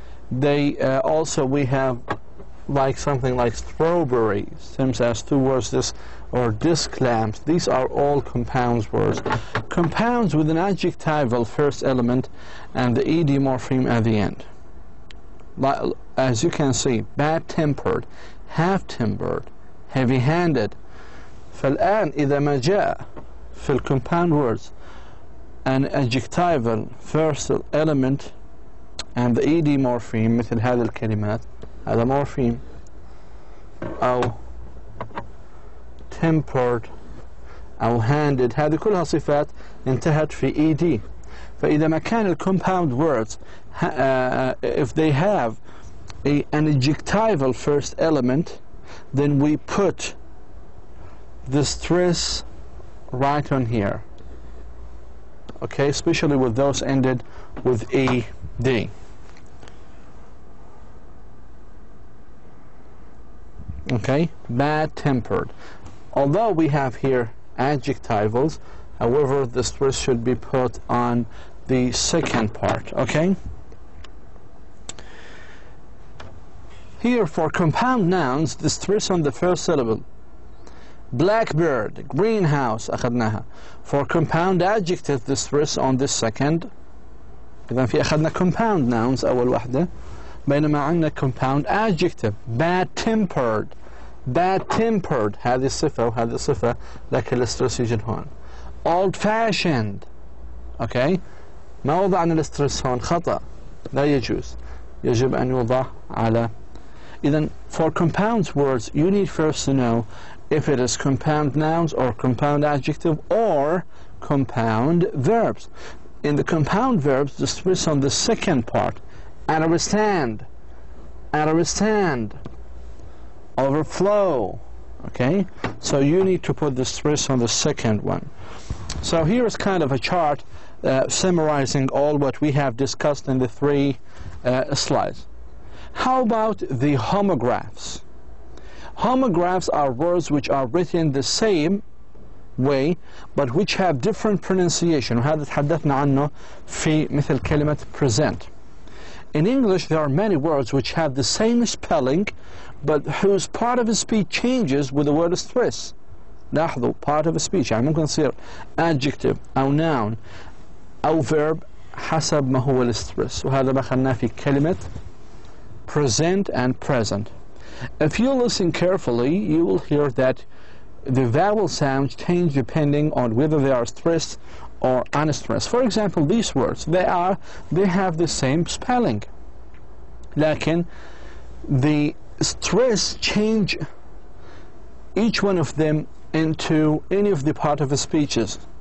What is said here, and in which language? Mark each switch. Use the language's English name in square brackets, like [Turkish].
[English] They also, we have like something like strawberry, stems as 2 words, this, or disc lamps. These are all compounds words. Compounds with an adjectival first element and the ed morpheme at the end. As you can see, bad-tempered, half-tempered, heavy-handed. [Arabic] فالآن إذا ما جاء في ال [English] compound words an adjectival first element and the ed morpheme [Arabic] مثل هذه الكلمات، هذا morpheme، أو tempered أو handed، هذه كلها صفات انتهت في ed. فإذا ما كان [English] compound words if they have an adjectival first element, then we put the stress right on here. Okay, especially with those ended with ed. Okay, bad-tempered. Although we have here adjectivals, however, the stress should be put on the second part. Okay. Here for compound nouns, the stress on the first syllable. Blackbird, greenhouse, [Arabic] أخذناها. [English] For compound adjective, the stress on the second. [Arabic] إذا في أخذنا compound nouns أول واحدة، بينما عندنا compound adjective. Bad-tempered, bad-tempered، هذه الصفة وهذه الصفة، لكن السترس يجي هون. [English] Old-fashioned. Okay. [Arabic] ما وضعنا السترس هون، خطأ، لا يجوز، يجب أن يوضع على. [English] Then for compound words, you need first to know if it is compound nouns or compound adjective or compound verbs. In the compound verbs, the stress on the second part, understand, understand, overflow. Okay, so you need to put the stress on the second one. So here is kind of a chart summarizing all what we have discussed in the 3 slides. How about the homographs? Homographs are words which are written the same way but which have different pronunciation. [Arabic] وهذا تحدثنا عنه في مثل كلمة present. [English] In English there are many words which have the same spelling but whose part of speech changes with the word stress. [Arabic] لاحظوا part of speech يعني ممكن يصير adjective أو noun أو verb حسب ما هو السترس، وهذا ما أخذناه في كلمة present and present. [English] If you listen carefully, you will hear that the vowel sounds change depending on whether they are stressed or unstressed. For example, these words, they have the same spelling. [Arabic] لكن [English] the stress change each one of them into any of the part of the speeches.